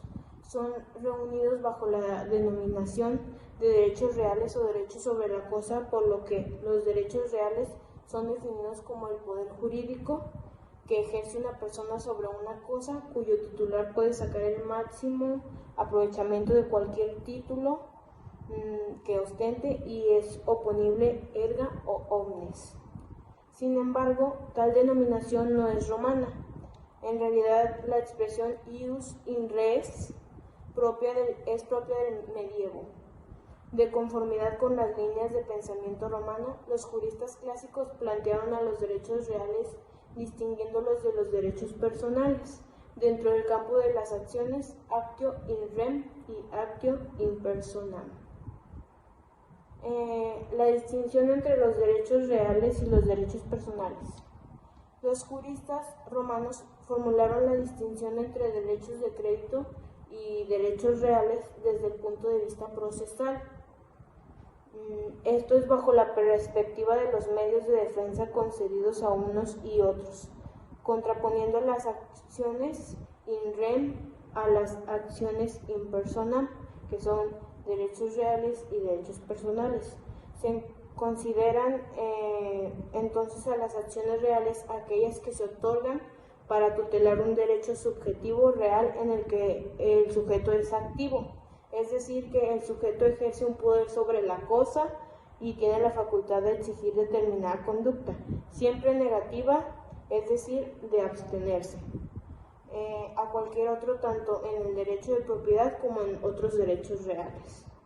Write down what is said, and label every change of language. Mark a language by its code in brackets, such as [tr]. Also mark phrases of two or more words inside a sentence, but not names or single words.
[es] Son reunidos bajo la denominación de derechos reales o derechos sobre la cosa, por lo que los derechos reales son definidos como el poder jurídico que ejerce una persona sobre una cosa cuyo titular puede sacar el máximo aprovechamiento de cualquier título que ostente y es oponible [la] erga omnes. [es] Sin embargo, tal denominación no es romana. En realidad, la expresión [la] ius in res [es] es propia del medievo. De conformidad con las líneas de pensamiento romano, los juristas clásicos plantearon a los derechos reales distinguiéndolos de los derechos personales dentro del campo de las acciones [la] actio in rem [es] y [la] actio in personam. [es] La distinción entre los derechos reales y los derechos personales. Los juristas romanos formularon la distinción entre derechos de crédito y derechos reales desde el punto de vista procesal. Esto es bajo la perspectiva de los medios de defensa concedidos a unos y otros, contraponiendo las acciones [la] in rem [es] a las acciones [la] in personam, [es] que son derechos reales y derechos personales. Se consideran entonces a las acciones reales aquellas que se otorgan para tutelar un derecho subjetivo real en el que el sujeto es activo, es decir, que el sujeto ejerce un poder sobre la cosa y tiene la facultad de exigir determinada conducta, siempre negativa, es decir, de abstenerse, a cualquier otro, tanto en el derecho de propiedad como en otros derechos reales.